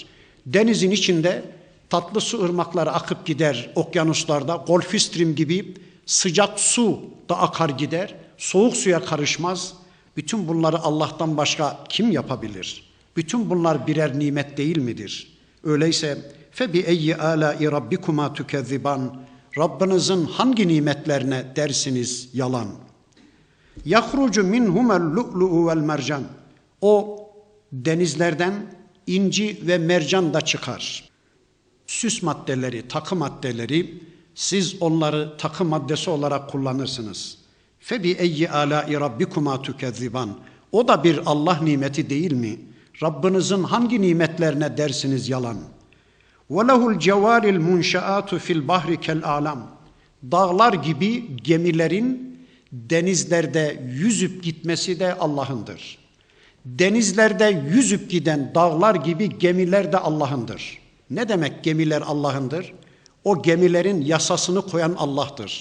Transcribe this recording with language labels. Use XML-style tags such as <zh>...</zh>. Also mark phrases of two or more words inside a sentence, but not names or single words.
<tr>Denizin içinde tatlı su ırmakları akıp gider okyanuslarda, Gulf Stream gibi sıcak su da akar gider, soğuk suya karışmaz. Bütün bunları Allah'tan başka kim yapabilir? Bütün bunlar birer nimet değil midir? Öyleyse</tr> <ar>فَبِأَيِّ آلَاءِ رَبِّكُمَا تُكَذِّبَانِ,</ar> <tr>Rabbinizin hangi nimetlerine dersiniz yalan?</tr> <ar>يَخْرُجُ مِنْهُمَا اللُّؤْلُؤُ وَالْمَرْجَانِ,</ar> <tr>o denizlerden inci ve mercan da çıkar. Süs maddeleri, takı maddeleri, siz onları takı maddesi olarak kullanırsınız.</tr> <ar>فَبِأَيِّ آلَاءِ رَبِّكُمَا تُكَذِّبَانِ,</ar> <tr>o da bir Allah nimeti değil mi? Rabbinizin hangi nimetlerine dersiniz yalan?</tr> <ar>وَلَهُ الْجَوَارِ الْمُنْشَآتُ فِي الْبَحْرِ كَالْاَعْلَامِ,</ar> <tr>dağlar gibi gemilerin denizlerde yüzüp gitmesi de Allah'ındır. Denizlerde yüzüp giden dağlar gibi gemiler de Allah'ındır. Ne demek gemiler Allah'ındır? O gemilerin yasasını koyan Allah'tır.</tr>